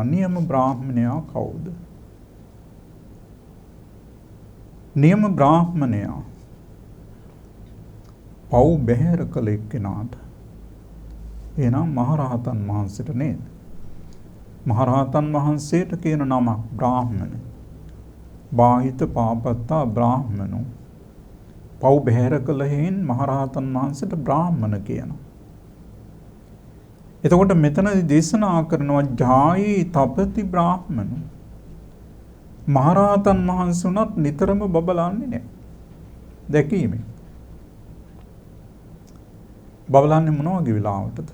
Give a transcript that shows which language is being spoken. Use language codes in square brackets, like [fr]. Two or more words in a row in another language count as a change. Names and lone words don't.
[si] නියම බ්‍රාහ්මණයා කවුද? නියම බ්‍රාහ්මණයා පව් බැහැර කළ එක්කෙනාට. එහෙනම් මහරහතන් වහන්සේට නේද? මහරහතන් වහන්සේට කියන නමක් බ්‍රාහ්මණ. [pi] බාහිත පාපත්තා බ්‍රාහ්මනෝ. [si] පව් බැහැර කළ හේන් මහරහතන් වහන්සේට බ්‍රාහ්මණ කියනවා. එතකොට මෙතනදී දේශනා කරනවා [pi] ජායි තපති බ්‍රාහ්මන. [si] මහරහතන් වහන්සේ උනත් නිතරම බබලන්නේ නැහැ. දැකීමෙන්. බබලන්නේ මොන වගේ වෙලාවටද?